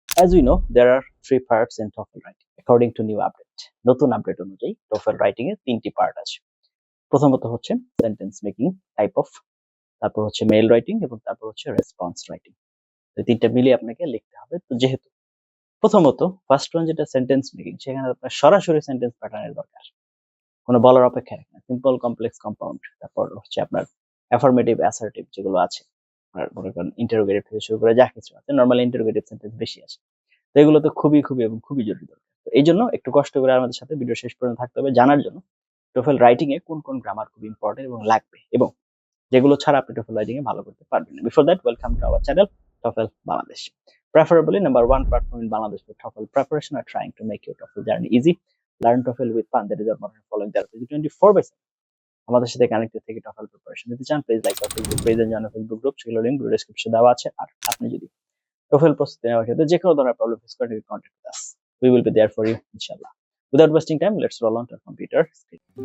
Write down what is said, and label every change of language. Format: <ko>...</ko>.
<en>As we know, there are 3 parts in TOEFL writing according to new update.</en> <bn>নতুন update অনুযায়ী TOEFL writing এর 3টি part আছে। প্রথমত হচ্ছে সেন্টেন্স মেকিং টাইপ অফ, তারপর হচ্ছে মেইল রাইটিং এবং তারপর হচ্ছে রেসপন্স রাইটিং। এই তিনটা মিলিয়ে আপনাকে লিখতে হবে। তো যেহেতু প্রথমত ফার্স্ট ওয়ান যেটা সেন্টেন্স মেকিং, সেখানে আপনার সরাসরি সেন্টেন্স প্যাটার্নের দরকার, কোনো বলার অপেক্ষা রাখে না। সিম্পল, কমপ্লেক্স, কম্পাউন্ড, তারপর হচ্ছে আপনার অ্যাফার্মেটিভ, অ্যাসার্টিভ যেগুলো আছে, আর মনে করেন ইন্টারোগেটিভ থেকে শুরু করে যা কিছু আছে, নর্মালি ইন্টারোগেটিভ সেন্টেন্স বেশি আছে। তো এগুলো তো খুবই খুবই এবং খুবই জরুরি দরকার। তো এই জন্য একটু কষ্ট করে আমাদের সাথে ভিডিও শেষ পর্যন্ত থাকতে হবে জানার জন্য TOEFL রাইটিং এ কোন কোন গ্রামার খুব ইম্পর্টেন্ট এবং লাগবে, এবং যেগুলো ছাড়া আপনি TOEFL রাইটিং এ ভালো করতে পারবেন না।</bn> <en>Before that, welcome to our channel TOEFL Bangladesh. Preferably number one platform in Bangladesh for TOEFL preparation are trying to make your TOEFL journey easy. Learn TOEFL with fun. That is our motto, following the 24/7</en> <bn>আমাদের সাথে connected থেকে TOEFL preparation নিতে চান,</bn> <en>please like our Facebook page and join our Facebook group,</en> <bn>সেগুলো link video ডেসক্রিপশনে দেওয়া আছে। আর আপনি যদি TOEFL প্রস্তুতি নেওয়ার ক্ষেত্রে যে কোনো ধরনের প্রবলেম ফেস করেন, contact</bn> <en>with us. We will be there for you, inshallah. Without wasting time, let's roll on to our computer screen.</en>